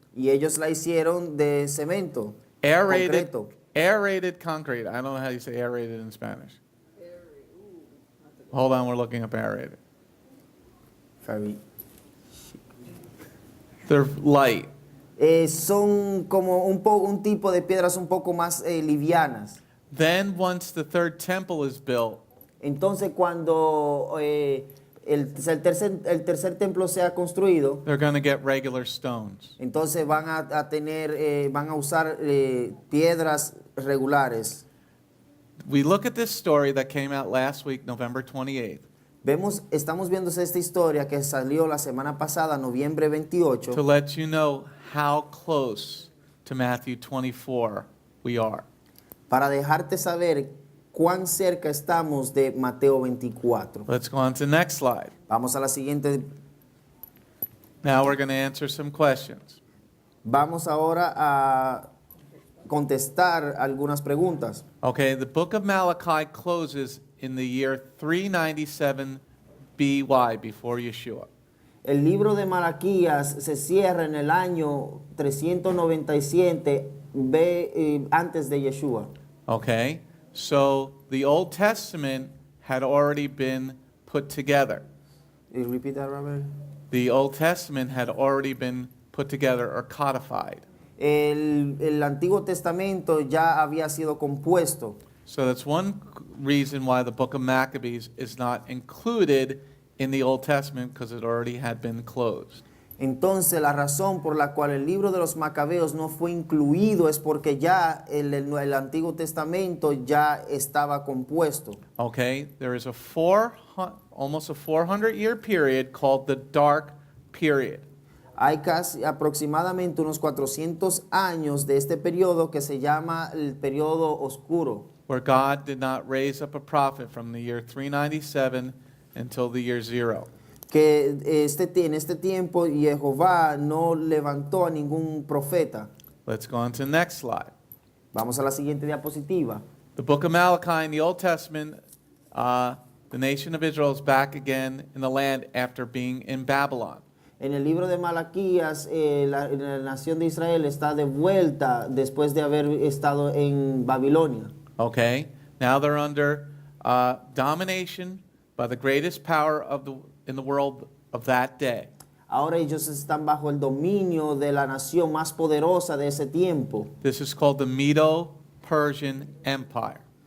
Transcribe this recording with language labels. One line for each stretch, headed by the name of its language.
Spanish: Y ellos la hicieron de cemento,
English: Aerated,
Spanish: concreto.
English: aerated concrete. I don't know how you say aerated in Spanish. Hold on, we're looking up aerated. Very- They're light.
Spanish: Son como un tipo de piedras un poco más livianas.
English: Then once the third temple is built,
Spanish: Entonces cuando el tercer templo sea construido,
English: they're going to get regular stones.
Spanish: entonces van a usar piedras regulares.
English: We look at this story that came out last week, November 28th,
Spanish: Estamos viendo esta historia que salió la semana pasada, noviembre 28,
English: to let you know how close to Matthew 24 we are.
Spanish: para dejarte saber cuán cerca estamos de Mateo 24.
English: Let's go on to the next slide.
Spanish: Vamos a la siguiente.
English: Now we're going to answer some questions.
Spanish: Vamos ahora a contestar algunas preguntas.
English: Okay, the book of Malachi closes in the year 397 BY, before Yeshua.
Spanish: El libro de Malaquías se cierra en el año 397 antes de Yeshua.
English: Okay, so the Old Testament had already been put together. Repeat that, Robert. The Old Testament had already been put together or codified.
Spanish: El Antiguo Testamento ya había sido compuesto.
English: So that's one reason why the book of Maccabees is not included in the Old Testament, because it already had been closed.
Spanish: Entonces la razón por la cual el libro de los Macabeos no fue incluido es porque ya el Antiguo Testamento ya estaba compuesto.
English: Okay, there is almost a 400-year period called the Dark Period.
Spanish: Hay casi aproximadamente unos 400 años de este periodo que se llama el periodo oscuro,
English: Where God did not raise up a prophet from the year 397 until the year 0.
Spanish: Que en este tiempo Jehová no levantó a ningún profeta.
English: Let's go on to the next slide.
Spanish: Vamos a la siguiente diapositiva.
English: The book of Malachi in the Old Testament, the nation of Israel is back again in the land after being in Babylon.
Spanish: En el libro de Malaquías, la nación de Israel está de vuelta después de haber estado en Babilonia.
English: Okay, now they're under domination by the greatest power in the world of that day.
Spanish: Ahora ellos están bajo el dominio de la nación más poderosa de ese tiempo.
English: This is called the Medo-Persian Empire.